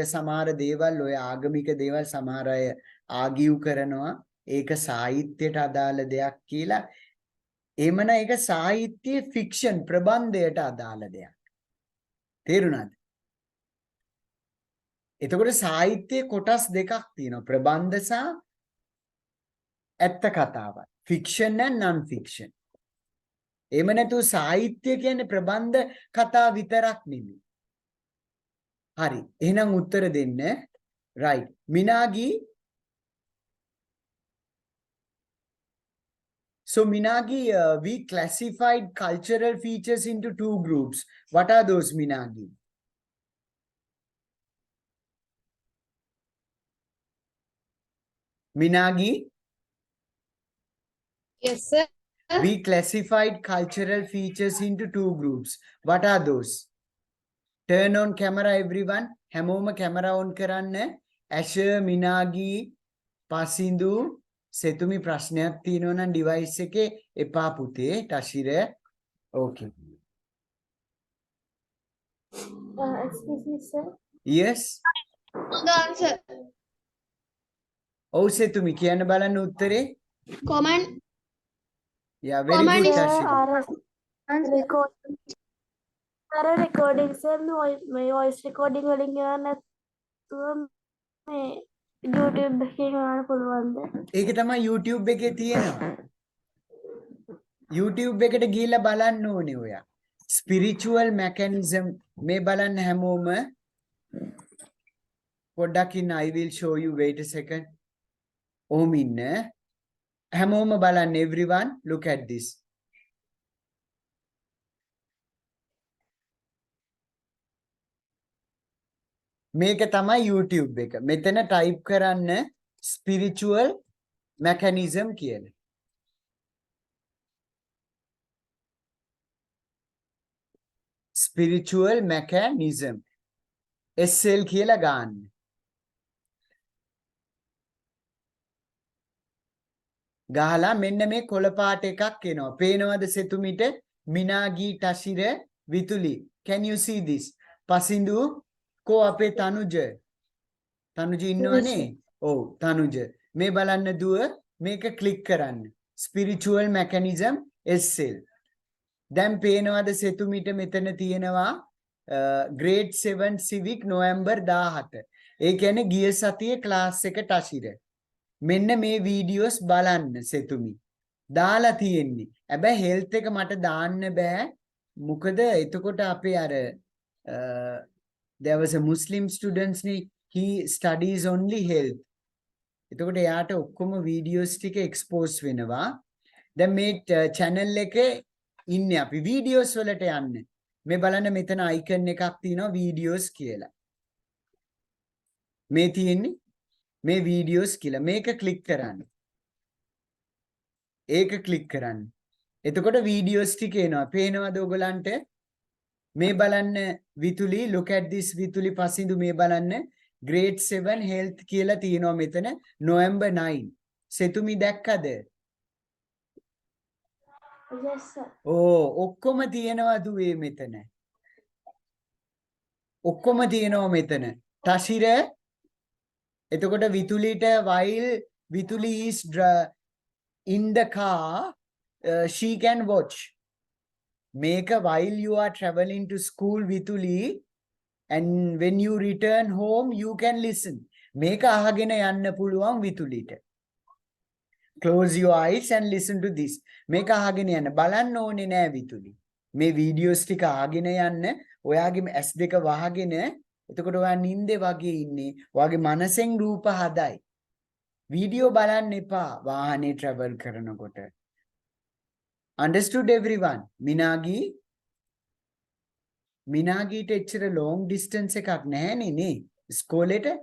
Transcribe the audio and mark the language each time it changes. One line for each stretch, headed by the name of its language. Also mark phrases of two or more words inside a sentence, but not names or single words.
Sinhala: සමහර දේවල් ඔය ආගමික දේවල් සමහර අය ආගියු කරනවා ඒක සාහිත්‍යයට අදාළ දෙයක් කියලා. එමන ඒක සාහිත්‍ය ෆික්ෂන් ප්‍රබන්ධයට අදාළ දෙයක්. තේරුණාද? එතකොට සාහිත්‍යයේ කොටස් දෙකක් තියෙනවා. ප්‍රබන්ධ සහ ඇත්ත කතාවල්.
English: ෆික්ෂන් and non fiction.
Sinhala: එහෙම නැතුව සාහිත්‍ය කියන්නේ ප්‍රබන්ධ කතා විතරක් නෙමෙයි. හරි. එහෙනම් උත්තර දෙන්න.
English: right. මිනාගී. So Minagi, we classified cultural features into two groups. What are those, Minagi? Minagi, Yes, sir. we classified cultural features into two groups. What are those? Turn on camera, everyone.
Sinhala: Hamoma
English: camera on
Sinhala: karanne. Asher, Minagi, Pasindu. සෙතුමි ප්‍රශ්නයක් තියෙනවා නම් ඩිවයිස් එකේ එපා පුතේ. ටශිර.
English: Okay. Excuse me, sir. Yes. The answer.
Sinhala: ඔව් සෙතුමි කියන්න බලන්න උත්තරේ.
English: Comment. Yeah, very Comment good is-
Sinhala: ටශිර.
English: recording sir
Sinhala: මේ
English: voice recording
Sinhala: වලින් ගන්න නැතුව මේ YouTube එකේ ගන්න පුළුවන්ද? ඒක තමයි YouTube එකේ තියෙනවා. YouTube එකට ගිහිල්ලා බලන්න ඕනේ ඔයා.
English: Spiritual mechanism
Sinhala: මේ බලන්න හැමෝම. පොඩ්ඩක් ඉන්න.
English: I will show you. Wait a second.
Sinhala: ඕම ඉන්න. හැමෝම බලන්න.
English: Everyone look at this.
Sinhala: මේක තමයි YouTube එක. මෙතන ටයිප් කරන්න
English: spiritual mechanism
Sinhala: කියලා.
English: spiritual mechanism.
Sinhala: SL කියලා ගන්න. ගහලා මෙන්න මේ කොළ පාට එකක් එනවා. පේනවද සෙතුමිට? මිනාගී, ටශිර, විතුලි.
English: Can you see this?
Sinhala: පසින්දු කෝ අපේ තනුජ. තනුජ ඉන්නවනේ? ඔව් තනුජ. මේ බලන්න දුව මේක ක්ලික් කරන්න. spiritual mechanism SL. දැන් පේනවද සෙතුමිට මෙතන තියෙනවා
English: grade 7 civic November 17.
Sinhala: ඒ කියන්නේ ගිය සතියේ ක්ලාස් එක ටශිර. මෙන්න මේ වීඩියෝස් බලන්න සෙතුමි. දාලා තියෙන්නේ. හැබැයි හෙල්ත් එක මට දාන්න බෑ. මොකද එතකොට අපේ අර
English: there was a Muslim students නේ he studies only health.
Sinhala: එතකොට එයාට ඔක්කොම වීඩියෝස් ටික එක්ස්පෝස් වෙනවා. දැන් මේ channel එකේ ඉන්නේ අපි වීඩියෝස් වලට යන්න. මේ බලන්න මෙතන icon එකක් තියෙනවා වීඩියෝස් කියලා. මේ තියෙන්නේ මේ වීඩියෝස් කියලා. මේක ක්ලික් කරන්න. ඒක ක්ලික් කරන්න. එතකොට වීඩියෝස් ටික එනවා. පේනවද ඔයගලන්ට? මේ බලන්න විතුලි,
English: look at this විතුලි පසින්දු
Sinhala: මේ බලන්න
English: grade 7 health
Sinhala: කියලා තියෙනවා මෙතන
English: November 9.
Sinhala: සෙතුමි දැක්කද?
English: Yes, sir.
Sinhala: ඔක්කොම තියෙනවා දුවේ මෙතන. ඔක්කොම තියෙනවා මෙතන.
English: තශිර එතකොට විතුලිට while විතුලි is in the car she can watch. Make a while you are traveling to school Vituli and when you return home you can listen.
Sinhala: මේක අහගෙන යන්න පුළුවන් විතුලිට.
English: Close your eyes and listen to this.
Sinhala: මේක අහගෙන යන්න බලන්න ඕනේ නෑ Vituli. මේ videos ටික අහගෙන යන්න ඔයාගේ S2 වහගෙන එතකොට ඔයා නිින්දේ වගේ ඉන්නේ. ඔයාගේ මනසෙන් රූප හදයි. වීඩියෝ බලන්න එපා වාහනේ travel කරනකොට.
English: Understood everyone?
Sinhala: මිනාගීට එච්චර
English: long distance
Sinhala: එකක් නැහැනේ නේ ස්කෝලේට.